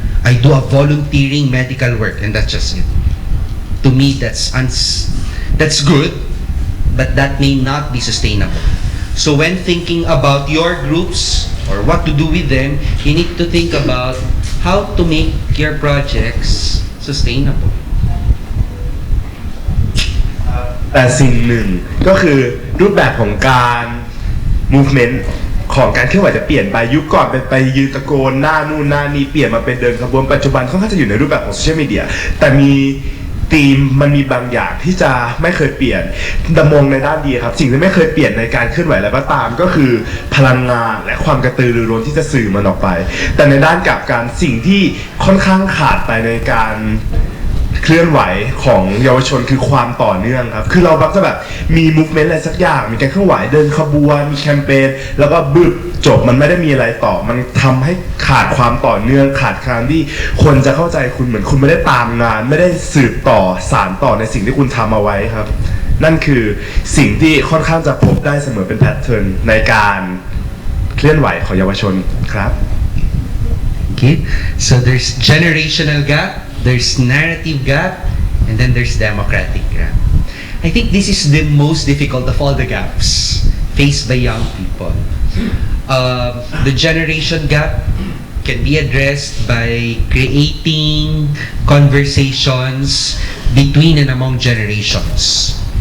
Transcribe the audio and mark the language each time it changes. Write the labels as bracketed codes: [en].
[en] I do a volunteering medical work and that's just it. To me, that's good, but that may not be sustainable. So when thinking about your groups or what to do with them, you need to think about how to make your projects sustainable. [th] แต่สิ่งหนึ่งก็คือรูปแบบของการ movement ของการเคลื่อนไหวจะเปลี่ยนไปยุคก่อนเป็นไปยืนตะโกนหน้านู่นหน้านี้เปลี่ยนมาเป็นเดินขบวนปัจจุบันค่อนข้างจะอยู่ในรูปแบบของโซเชียลมีเดียแต่มีธีมมันมีบางอย่างที่จะไม่เคยเปลี่ยนดำมงในด้านดีครับสิ่งที่ไม่เคยเปลี่ยนในการเคลื่อนไหวอะไรก็ตามก็คือพลังงานและความกระตือรือร้นที่จะสื่อมันออกไปแต่ในด้านกลับกันสิ่งที่ค่อนข้างขาดไปในการ เคลื่อนไหวของเยาวชนคือความต่อเนื่องครับคือเรามักจะแบบมี movement อะไรสักอย่างมีการเคลื่อนไหวเดินขบวนมีแคมเปญแล้วก็บึ้บจบมันไม่ได้มีอะไรต่อมันทำให้ขาดความต่อเนื่องขาดการที่คนจะเข้าใจคุณเหมือนคุณไม่ได้ตามงานไม่ได้สืบต่อสานต่อในสิ่งที่คุณทำเอาไว้ครับนั่นคือสิ่งที่ค่อนข้างจะพบได้เสมอเป็นแพทเทิร์นในการเคลื่อนไหวของเยาวชนครับ [en] Okay, so there's generational gap, there's narrative gap, and then there's democratic gap. I think this is the most difficult of all the gaps faced by young people. The generation gap can be addressed by creating conversations between and among generations.